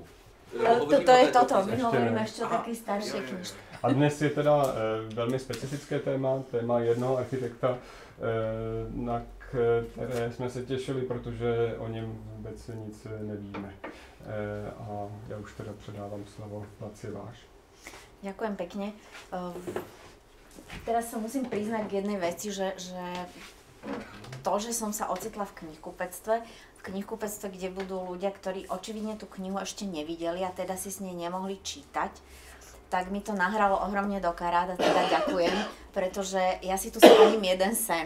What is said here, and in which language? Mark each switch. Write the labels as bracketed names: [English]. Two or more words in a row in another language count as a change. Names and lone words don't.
[Czech] To je toto, my hovoríme ještě o taky starší knižky. A dnes je teda velmi specifické téma jednoho architekta, na které jsme se těšili, protože o něm vůbec nic nevíme. A já už teda předávám slovo, Laci, váš. [Slovak] Ďakujem pekne. Teraz sa musím priznať k jednej veci, že to, že som sa ocitla v knihkupectve, kde budú ľudia, ktorí očividne tú knihu ešte nevideli a teda si s nej nemohli čítať, tak mi to nahralo ohromne do karát a teda ďakujem, pretože ja si tu splním jeden sen.